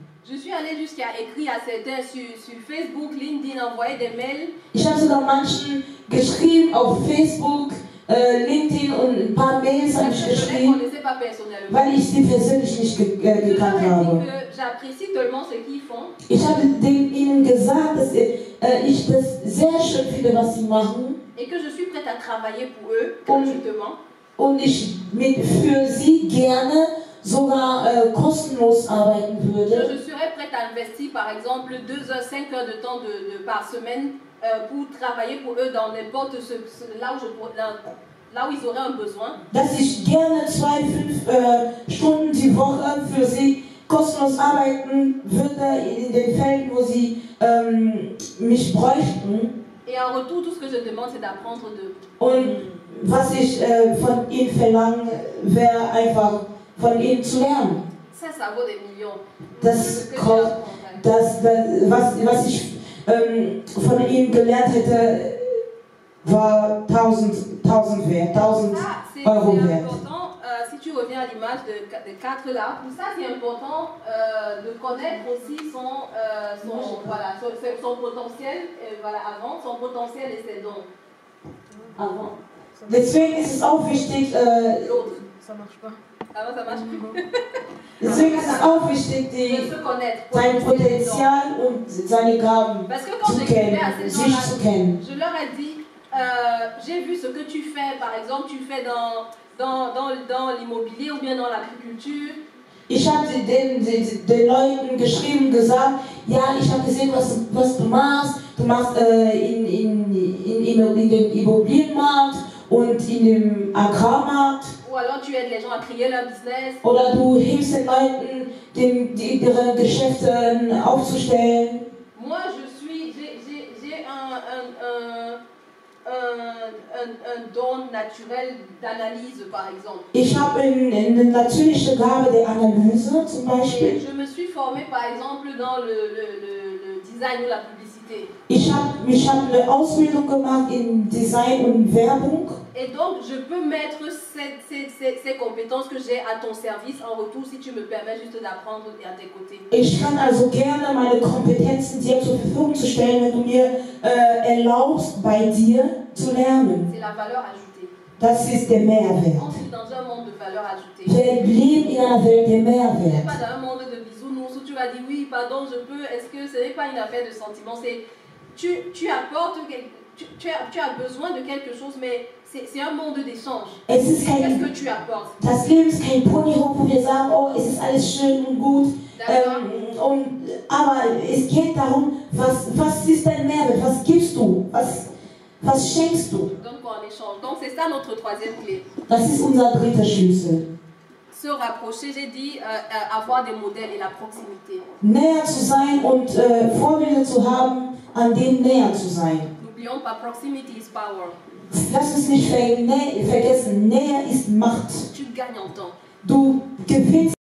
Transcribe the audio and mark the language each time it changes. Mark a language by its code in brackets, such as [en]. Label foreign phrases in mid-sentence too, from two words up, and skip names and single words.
[fr] Je suis allée jusqu'à écrire à certains sur Facebook, LinkedIn, envoyer des mails. [de] Ich habe sogar manchen geschrieben auf Facebook, LinkedIn und ein paar Mails habe ich geschrieben, weil ich sie persönlich nicht gekannt habe. [fr] J'apprécie tellement ce qu'ils font. [de] Ich habe ihnen gesagt, dass ich das sehr schön finde, was sie machen. [fr] Et que je suis prête à travailler pour eux gratuitement. [de] Und ich für sie gerne sogar kostenlos arbeiten würde. [fr] Je serais prête à investir par exemple 2 heures, 5 heures de temps par semaine pour travailler pour eux dans n'importe là où ils auraient un besoin. [de] Dass ich gerne 2-5 Stunden die Woche für sie kostenlos arbeiten würde in den Fällen, wo sie mich bräuchten. [fr] Et en retour, tout ce que je demande, c'est d'apprendre d'eux. [de] Und was ich von ihnen verlange, wäre einfach von ihnen zu lernen. [fr] Ça vaut des millions. [de] Was ich von ihnen gelernt hätte, war 1000 wert, 1000 Euro wert. [fr] Si tu reviens à l'image de 4 là, pour ça c'est important de connaître aussi son potentiel, avant, son potentiel et ses dons. Avant. [de] Deswegen ist es auch wichtig, [fr] l'autre, ça marche pas. Alors ça marche plus. [de] Deswegen ist es auch wichtig, sein Potenzial und seine Gaben zu kennen, sich zu kennen. [fr] Je leur ai dit, j'ai vu ce que tu fais, par exemple, tu fais dans l'immobilier ou bien dans l'agriculture. [de] Ich habe den Leuten geschrieben, gesagt, ja, ich habe gesehen, was du machst. Du machst in dem Immobilienmarkt und in dem Agrarmarkt. [fr] Ou alors tu aides les gens à créer leur business. [de] Oder du hilfst den Leuten, ihre Geschäfte aufzustellen. [fr] Moi, j'ai un don naturel d'analyse, par exemple. [de] Ich habe eine natürliche Gabe der Analyse, zum Beispiel. [fr] Et je me suis formée, par exemple, dans le design ou la publicité. [de] Ich hab eine Ausbildung gemacht in Design und Werbung. [fr] Et donc, je peux mettre ces compétences que j'ai à ton service en retour, si tu me permets juste d'apprendre à tes côtés. [de] Ich kann also gerne meine Kompetenzen dir zur Verfügung zu stellen, wenn du mir erlaubst, bei dir zu lernen. [fr] C'est la valeur ajoutée. [de] Das ist der Mehrwert. [fr] On vit dans un monde de valeur ajoutée. [de] Wir leben in einer Welt der Mehrwert. [fr] Pas dans un monde de bisounours où tu vas dire oui, pardon, je peux. Est-ce que ce n'est pas une affaire de sentiment? C'est tu apportes, tu as besoin de quelque chose, mais c'est un monde d'échange. Qu'est-ce que tu apportes? [de] Das Leben ist kein Ponyhof, wo wir sagen, oh, es ist alles schön und gut. Aber es geht darum, was ist dein Mehrwert? Was gibst du? Was schenkst du? [fr] Donc en échange. Donc c'est ça notre troisième clé. [de] Das ist unser dritter Schlüssel. [fr] Se rapprocher, j'ai dit, avoir des modèles et la proximité. [de] Näher zu sein und Vorbilder zu haben, an denen näher zu sein. [fr] N'oublions pas, [en] proximity is power. [de] Lass uns nicht vergessen, Nähe ist Macht. [fr] Tu gagnes en temps. [de] Du gewinnst